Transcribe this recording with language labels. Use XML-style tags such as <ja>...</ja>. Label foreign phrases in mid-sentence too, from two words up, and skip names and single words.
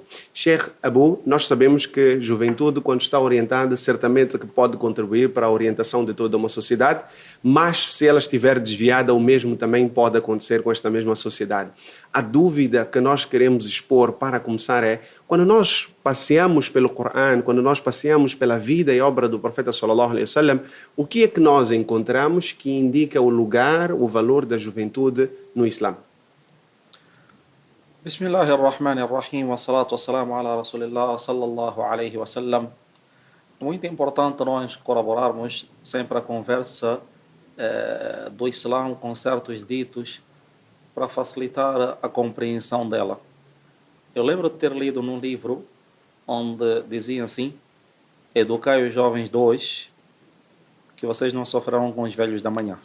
<pt>Sheikh Abu, nós sabemos que juventude, quando está orientada, certamente que pode contribuir para a orientação de toda uma sociedade, mas se ela estiver desviada, o mesmo também pode acontecer com esta mesma sociedade. A dúvida que nós queremos expor para começar é: quando nós passeamos pelo Corão, quando nós passeamos pela vida e obra do profeta</pt> <ar>صلى الله عليه وسلم,</ar> <pt>o que é que nós encontramos que indica o lugar, o valor da juventude no Islã?</pt> <ar>بسم الله الرحمن الرحيم. والصلاة والسلام على رسول الله صلى الله عليه وسلم.</ar> <pt>Muito importante nós colaborarmos sempre a conversa do Islã com certos ditos para facilitar a compreensão dela. Eu lembro de ter lido num livro onde dizia assim: educai os jovens de hoje, que vocês não sofrerão com os velhos da manhã.</pt>